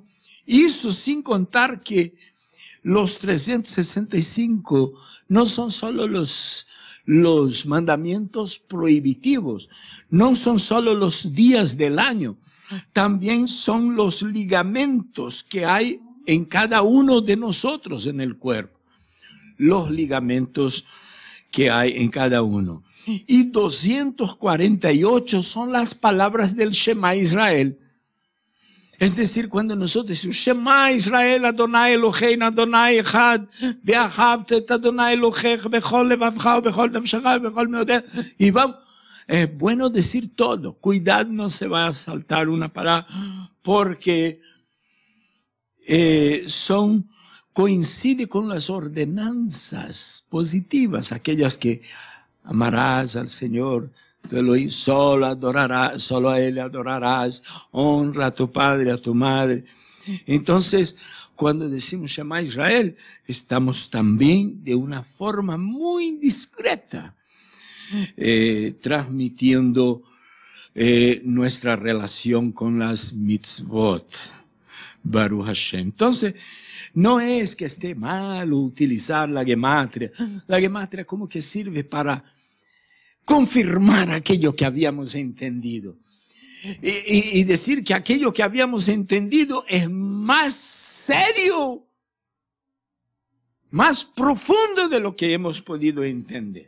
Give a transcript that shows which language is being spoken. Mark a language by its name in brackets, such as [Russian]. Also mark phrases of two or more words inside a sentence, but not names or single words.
[Spanish] Eso sin contar que los 365 no son solo los mandamientos prohibitivos, no son solo los días del año, también son los ligamentos que hay en cada uno de nosotros en el cuerpo. Los ligamentos que hay en cada uno. Y 248 son las palabras del Shema Israel. Es decir, cuando nosotros decimos [Hebrew] שמע ישראל, אדוני אלוהינו, אדוני אחד, ואהבת את אדוני אלוהיך בכל לבבך בכל נפשך בכל מאודך, [Spanish] y vamos, es bueno decir todo. Cuidado, no se va a saltar una palabra, porque coincide con las ordenanzas positivas, aquellas que amarás al Señor, solo adorarás, solo a Él adorarás, honra a tu padre, a tu madre. Entonces, cuando decimos Shema Israel, estamos también de una forma muy discreta transmitiendo nuestra relación con las mitzvot. [Hebrew] ברוך השם. [Spanish] Entonces, no es que esté mal utilizar la gematria. La gematria como que sirve para confirmar aquello que habíamos entendido. Y decir que aquello que habíamos entendido es más serio, más profundo de lo que hemos podido entender.